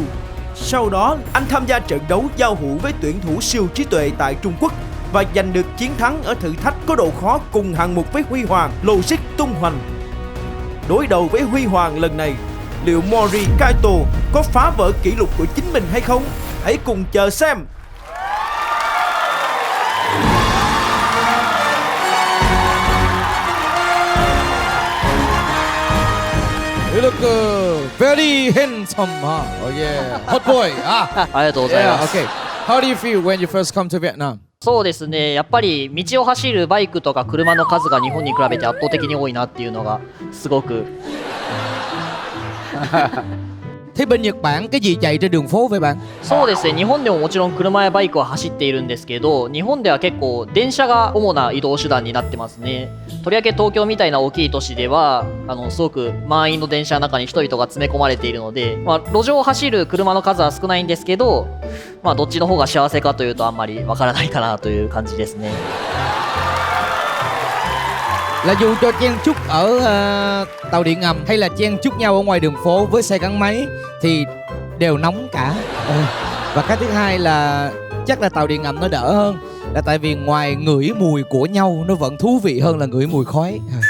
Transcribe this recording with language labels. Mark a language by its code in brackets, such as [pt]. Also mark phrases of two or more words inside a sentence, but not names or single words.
[vi] Sau đó, anh tham gia trận đấu giao hữu với tuyển thủ siêu trí tuệ tại Trung Quốc và giành được chiến thắng ở thử thách có độ khó cùng hạng mục với Huy Hoàng, Logic tung hoành. Đối đầu với Huy Hoàng lần này, liệu Mori Kaito có phá vỡ kỷ lục của chính mình hay không? Hãy cùng chờ xem! [en] You look very handsome, huh? Oh yeah, hot boy. [ja] ありがとうござい [en] Yeah, [ja] ます。 [en] okay. How do you feel when you first come to Vietnam? [ja] そうですね、やっぱり道を走るバイクとか車の数が日本に比べて圧倒的に多いなっていうのがすごく [vi] Thế bên Nhật Bản cái gì chạy trên đường phố vậy bạn? [ja] そうですね、日本でももちろん車やバイクは走っているんですけど、日本では結構電車が主な移動手段になってますね。とりわけ東京みたいな大きい都市ではすごく満員の電車の中に人々が詰め込まれているので、路上を走る車の数は少ないんですけど、どっちの方が幸せかというとあんまりわからないかなという感じですね。 [vi] Là dù cho chen chúc ở tàu điện ngầm hay là chen chúc nhau ở ngoài đường phố với xe gắn máy thì đều nóng cả. Và cái thứ hai là chắc là tàu điện ngầm nó đỡ hơn, là tại vì ngoài ngửi mùi của nhau nó vẫn thú vị hơn là ngửi mùi khói.